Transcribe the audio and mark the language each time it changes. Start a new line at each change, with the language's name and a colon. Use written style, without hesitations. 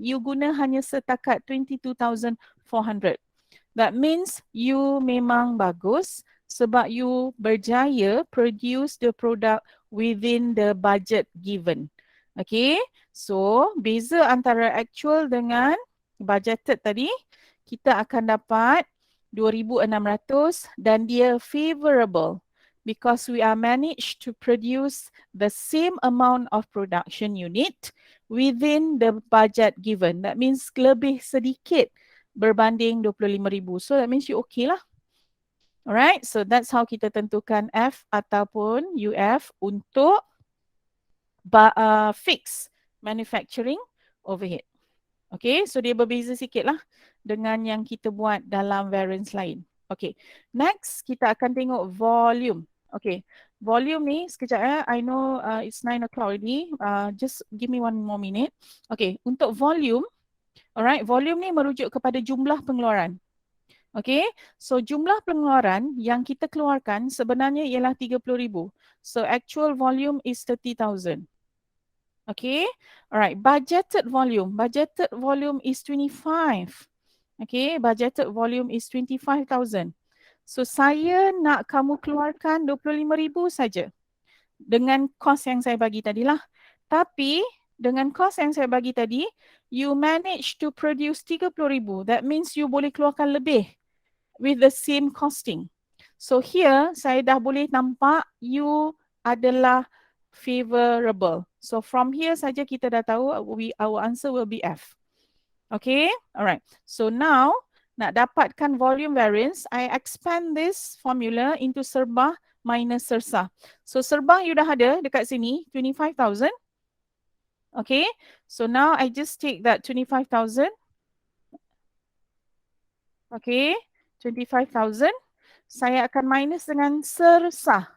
Malay: You guna hanya setakat 22,400.
English: That means you
Malay: memang bagus sebab you berjaya
English: produce the product within the budget given.
Malay: Okay, so beza antara actual dengan budgeted tadi, kita akan dapat 2,600 dan dia favorable.
English: Because we are managed to produce the same amount of production unit within the budget given.
Malay: That means lebih sedikit berbanding 25,000.
English: So that means you okay lah. Alright, so that's how
Malay: kita tentukan
English: F
Malay: ataupun UF untuk
English: fix manufacturing overhead.
Malay: Okay, so dia berbeza sikit lah dengan yang kita buat dalam variance lain. Okay, next kita akan tengok volume. Okay, volume ni sekejap ya.
English: I know it's 9 o'clock already. Just give me 1 more minute. Okay,
Malay: untuk volume,
English: alright,
Malay: volume ni merujuk kepada jumlah pengeluaran. Okay, so jumlah pengeluaran yang kita keluarkan sebenarnya ialah 30,000.
English: So actual volume is 30,000. Okay, alright, budgeted volume is 25. Okay, budgeted volume is 25,000.
Malay: So saya nak kamu keluarkan 25,000 saja dengan kos yang saya bagi tadi lah. Tapi dengan kos yang saya bagi tadi,
English: you manage to produce
Malay: 30,000.
English: That means you
Malay: boleh keluarkan lebih
English: with the same costing.
Malay: So here saya dah boleh nampak you adalah favorable.
English: So from here
Malay: saja kita dah tahu
English: our answer will be F. Okay, alright. So now
Malay: nak dapatkan volume variance,
English: I expand this formula
Malay: into serbah minus sersah. So serbah you dah ada dekat sini, 25,000.
English: Okay, so now I just take that 25,000. Okay, 25,000.
Malay: Saya akan
English: minus
Malay: dengan sersah.